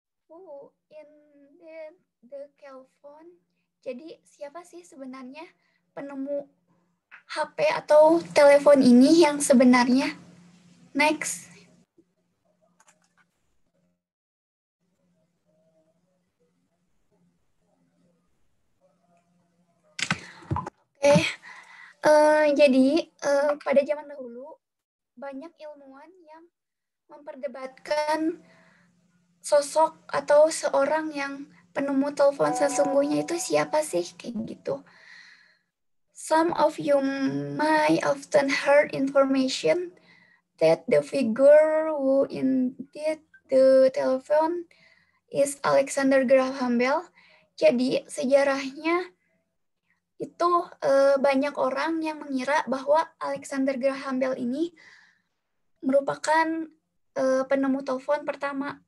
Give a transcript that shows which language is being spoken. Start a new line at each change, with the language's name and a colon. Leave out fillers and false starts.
English: Who invented the telephone?
Indonesian: Jadi siapa sih sebenarnya penemu HP atau telepon ini yang sebenarnya?
English: Next.
Indonesian: Oke. Jadi pada zaman dahulu banyak ilmuwan yang memperdebatkan sosok atau seorang yang penemu telepon sesungguhnya itu siapa sih, kayak gitu.
English: Some of you might often heard information that the figure who invented the telephone is Alexander Graham Bell.
Indonesian: Jadi sejarahnya itu banyak orang yang mengira bahwa Alexander Graham Bell ini merupakan penemu telepon pertama.